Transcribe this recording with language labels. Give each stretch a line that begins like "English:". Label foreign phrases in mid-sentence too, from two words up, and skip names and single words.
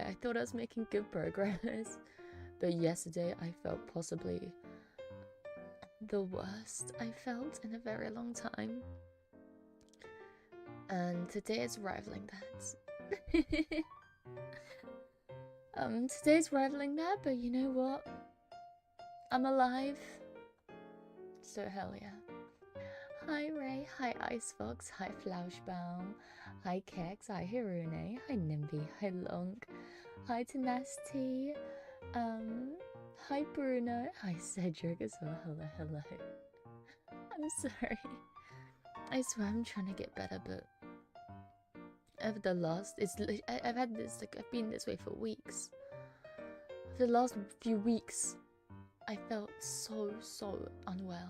English: I thought I was making good progress, but yesterday I felt possibly the worst I felt in a very long time, and today is rivaling that. Today's rivaling that, but you know what? I'm alive, so hell yeah. Hi Ray, hi Icefox, hi Flauschbaum, hi Kex, hi Hirune, hi Nimby, hi Lonk, hi Tenacity, hi Bruno, hi Cedric as well, hello. I'm sorry. I swear I'm trying to get better, but over the last, I've had this, like, I've been this way for weeks. For the last few weeks, I felt so unwell.